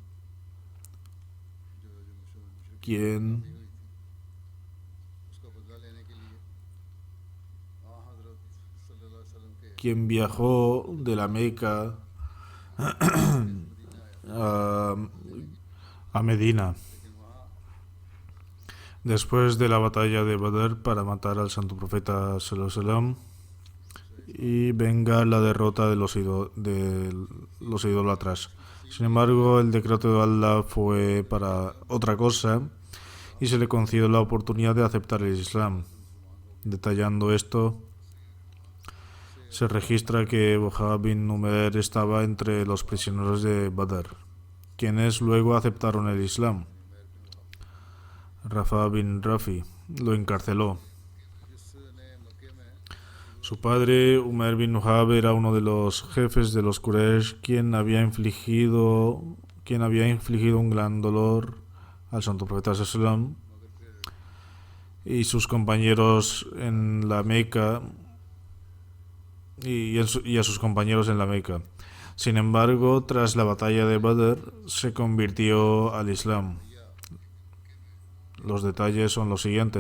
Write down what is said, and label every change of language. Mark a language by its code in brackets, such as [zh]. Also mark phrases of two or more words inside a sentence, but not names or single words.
[es] quien viajó de la Meca a Medina después de la batalla de Badr para matar al santo profeta [ar] صلى الله عليه وسلم [es] y vengar la derrota de los idólatras. Sin embargo, el decreto de Allah fue para otra cosa y se le concedió la oportunidad de aceptar el Islam. Detallando esto, se registra que Wahab bin Numair estaba entre los prisioneros de Badr, quienes luego aceptaron el Islam. Rafa bin Rafi lo encarceló. Su padre, Umar bin Wahab, era uno de los jefes de los Quraysh, quien había infligido un gran dolor al santo profeta [ar] صلى الله عليه وسلم [es] y sus compañeros en la Meca y a sus compañeros en la Meca. Sin embargo, tras la batalla de Badr, se convirtió al Islam. Los detalles son los siguientes.